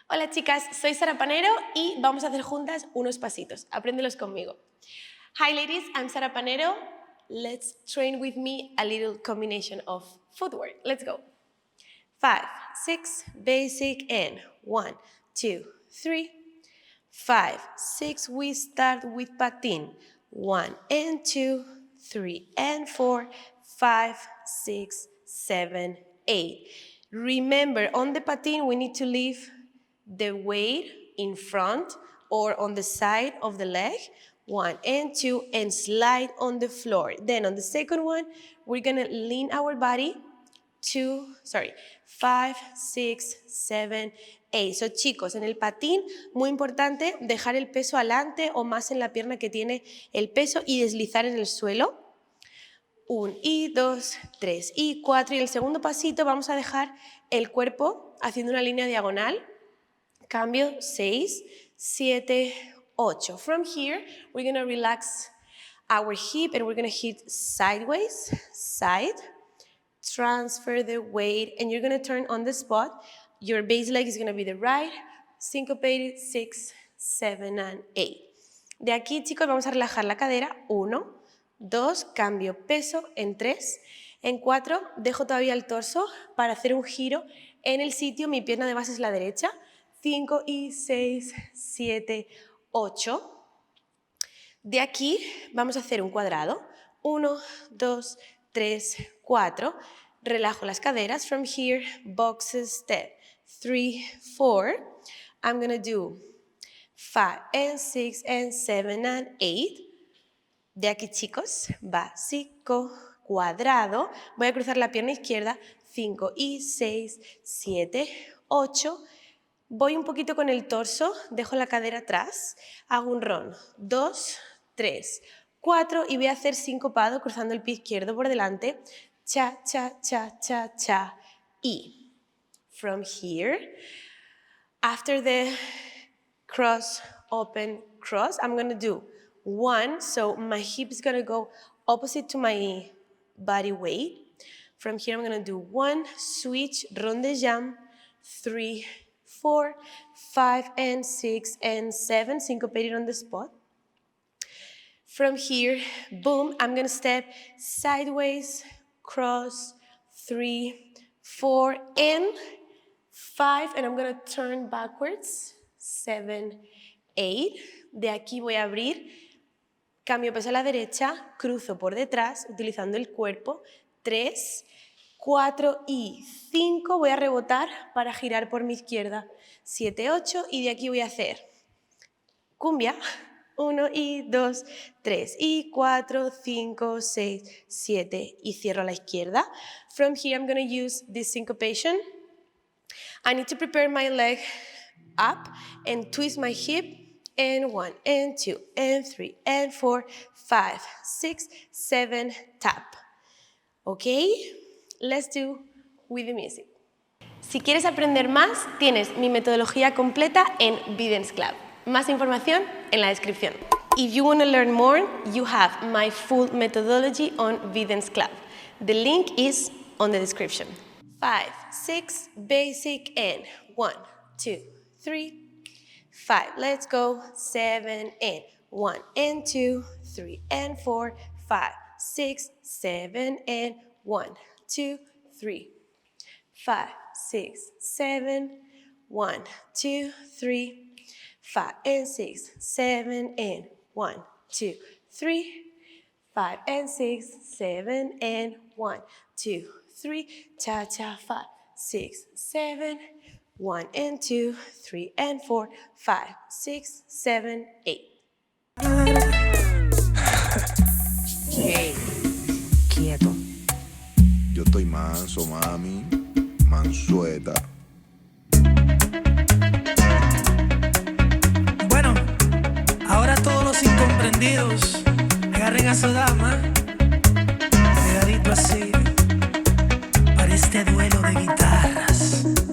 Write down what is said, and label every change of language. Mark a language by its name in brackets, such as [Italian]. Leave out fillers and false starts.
[Spanish] chicas, soy Sara Panero y vamos a hacer juntas unos pasitos. Apréndelos conmigo. [English] Hi ladies, I'm Sara Panero. Let's train with me a little combination of footwork. Let's go. 5, 6, basic and 1, 2, 3. 5, 6, we start with patin. 1 and 2, 3 and 4, 5, 6, 7, 8. Remember, on the patin, we need to leave the weight in front or on the side of the leg. 1 and 2, and slide on the floor. Then on the second one, we're gonna lean our body 5, 6, 7, 8. [Spanish] So chicos, en el patín, muy importante dejar el peso adelante o más en la pierna que tiene el peso y deslizar en el suelo. 1 y 2, 3 y 4. Y el segundo pasito vamos a dejar el cuerpo haciendo una línea diagonal. Cambio 6, 7, 8. [English] From here, we're going to relax our hip and we're going to hit sideways, side, transfer the weight, and you're going to turn on the spot. Your base leg is going to be the right, syncopated 6, 7, and 8. [Spanish] De aquí, chicos, vamos a relajar la cadera. 1, 2, cambio peso en 3. En 4, dejo todavía el torso para hacer un giro en el sitio. Mi pierna de base es la derecha. 5 y 6, 7, 8. De aquí vamos a hacer un cuadrado. 1, 2, 3, 4. Relajo las caderas. [English] From here, boxes, step. 3, 4. I'm going to do 5 and 6 and 7 and 8. [Spanish] De aquí, chicos, básico, cuadrado. Voy a cruzar la pierna izquierda. 5 y 6, 7, 8. Voy un poquito con el torso, dejo la cadera atrás, hago un round, 2, 3, 4 y voy a hacer sincopado cruzando el pie izquierdo por delante, cha, cha, cha, cha, cha, y. [English] From here, after the cross, open, cross, I'm going to do 1, so my hip is going to go opposite to my body weight. From here, I'm going to do 1, switch, ronde jump, 3, 4, 5, and 6, and 7, syncopated on the spot. From here, boom, I'm going to step sideways, cross, 3, 4, and 5, and I'm going to turn backwards, 7, 8. [Spanish] De aquí voy a abrir, cambio peso a la derecha, cruzo por detrás, utilizando el cuerpo, 3, 4 y 5, voy a rebotar para girar por mi izquierda, 7, 8, y de aquí voy a hacer cumbia, 1 y 2, 3 y 4, 5, 6, 7, y cierro a la izquierda. [English] From here I'm going to use this syncopation. I need to prepare my leg up and twist my hip, and 1, and 2, and 3, and 4, 5, 6, 7, tap. Okay? Let's do with the music. [Spanish] Si quieres aprender más, tienes mi metodología completa en VdanceClub. Más información en la descripción. [English] If you want to learn more, you have my full methodology on VdanceClub. The link is on the description. 5, 6, basic, and 1, 2, 3, 5. Let's go. 7, and 1, and 2, 3, and 4, 5, 6, 7, and 1, 2, 3, 5, 6, 7, 1, 2, 3, 5, and 6, 7, and 1, 2, 3, 5, and 6, 7, and 1, 2, 3, cha, cha, 5, 6, 7, 1, and 2, 3, and 4, 5, 6, 7, 8. [Spanish] Hey, quieto. Yo estoy manso, mami, mansueta. Bueno, ahora todos los incomprendidos agarren a su dama, pegadito así, para este duelo de guitarras.